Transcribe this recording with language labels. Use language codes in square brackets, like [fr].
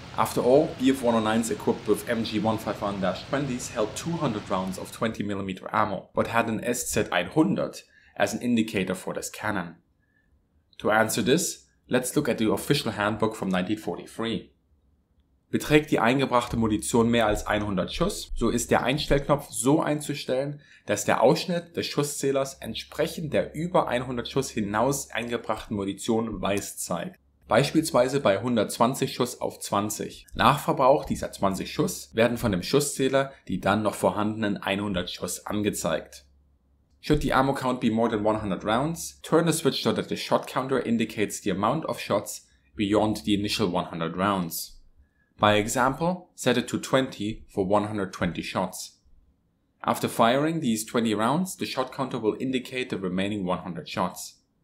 [en] After all, Bf-109s equipped with MG 151-20s held 200 rounds of 20mm ammo, but had an SZ-100 as an indicator for this cannon. To answer this, let's look at the official handbook from 1943. [de] Beträgt die eingebrachte Munition mehr als 100 Schuss, so ist der Einstellknopf so einzustellen, dass der Ausschnitt des Schusszählers entsprechend der über 100 Schuss hinaus eingebrachten Munition weiß zeigt. Beispielsweise bei 120 Schuss auf 20. Nach Verbrauch dieser 20 Schuss werden von dem Schusszähler die dann noch vorhandenen 100 Schuss angezeigt. [en] Should the ammo count be more than 100 rounds, turn the switch so that the shot counter indicates the amount of shots beyond the initial 100 rounds. By example, set it to 20 for 120 shots. After firing these 20 rounds, the shot counter will indicate the remaining 100 shots.